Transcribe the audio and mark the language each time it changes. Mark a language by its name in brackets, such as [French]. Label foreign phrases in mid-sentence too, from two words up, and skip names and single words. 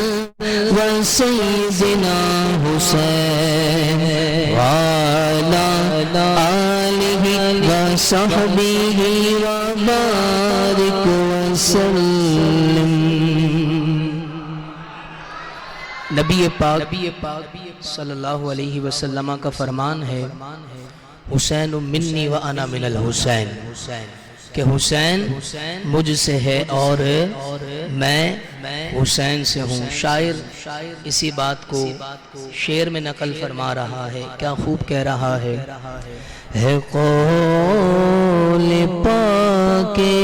[Arabic] وسیدنا حسین وعلی آلہ وصحبہ وبارک وسلم۔ [Urdu] نبی پاک صلی اللہ علیہ وسلم کا فرمان ہے، [Arabic] حسین منی و انا من الحسین، [Urdu] کہ حسین مجھ سے ہے اور میں حسین سے ہوں۔ شاعر اسی بات کو شعر میں نقل فرما رہا ہے، کیا خوب کہہ رہا ہے قول پاک